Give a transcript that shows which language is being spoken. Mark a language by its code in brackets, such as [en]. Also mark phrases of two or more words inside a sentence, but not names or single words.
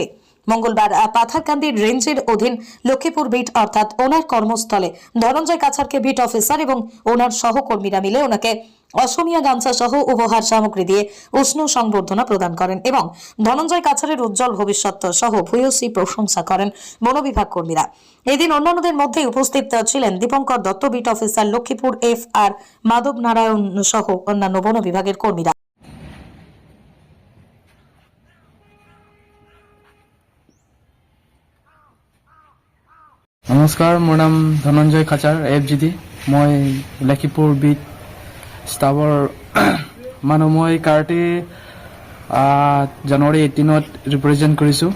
[bn] মঙ্গলবার পাথারকান্দি রেঞ্জের অধীন লক্ষ্মীপুর বিট অর্থাৎ ওনার কর্মস্থলে ধনঞ্জয় কাছারকে বিট অফিসার এবং ওনার সহকর্মীরা মিলে ওনাকে অসমিয়া গামছা সহ উপহার সামগ্রী দিয়ে উষ্ণ সংবর্ধনা প্রদান করেন এবং ধনঞ্জয় কাছারের উজ্জ্বল ভবিষ্যৎ সহ ভূয়সী প্রশংসা করেন বন বিভাগ কর্মীরা। এদিন অন্যান্যদের মধ্যে উপস্থিত ছিলেন দীপঙ্কর দত্ত, বিট অফিসার লক্ষ্মীপুর FR মাধব নারায়ণ সহ অন্যান্য বন বিভাগের কর্মীরা। [as] নমস্কাৰ, মোৰ নাম ধনঞ্জয় খাচাৰ FGD। মই লখিমপুৰ বিট ষ্টাফৰ মানুহ। মই কাৰাটে জানুৱাৰী 18ত ৰিপ্ৰেজেণ্ট কৰিছোঁ।